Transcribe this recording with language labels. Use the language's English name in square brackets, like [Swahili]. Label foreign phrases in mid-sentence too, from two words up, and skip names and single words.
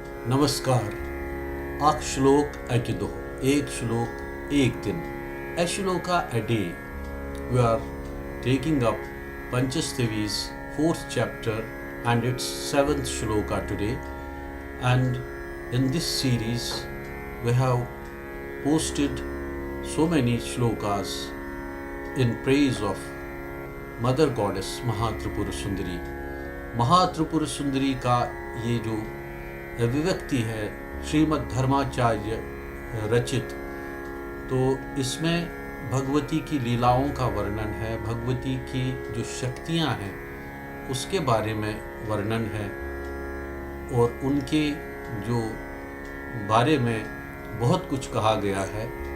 [Hindi] नमस्कार। [Kashmiri] अख श्लोक अकि दोह [Hindi] एक श्लोक एक दिन [English] a shloka a day. We are taking up Panchastavi's 4th chapter and its 7th shloka today. And in this series we have posted so many shlokas in praise of Mother Goddess Mahatripura Sundari. [Hindi] महात्रिपुर सुंदरी का ये जो अभिव्यक्ति है श्रीमद् धर्माचार्य रचित, तो इसमें भगवती की लीलाओं का वर्णन है, भगवती की जो शक्तियां हैं उसके बारे में वर्णन है और उनके जो बारे में बहुत कुछ कहा गया है।